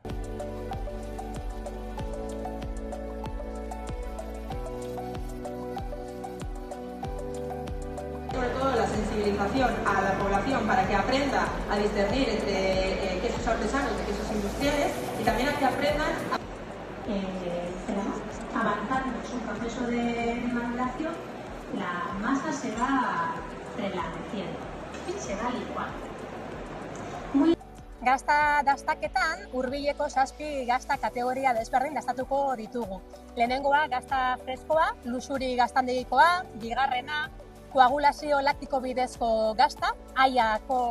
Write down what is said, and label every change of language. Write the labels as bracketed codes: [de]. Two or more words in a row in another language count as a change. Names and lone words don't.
[es] Sobre todo la sensibilización a la población para que aprenda a discernir entre quesos artesanos y quesos industriales, y también a que aprendan avanzando en su proceso de maduración, la masa se va reblandeciendo y se va licuando. [eu] Gazta dastaketan hurbileko 7 gazta kategoria desberdin dastatuko ditugu. Lehenengoa gazta freskoa, lusuri gaztandegikoa, bigarrena koagulazio laktiko bidezko gazta, Aiako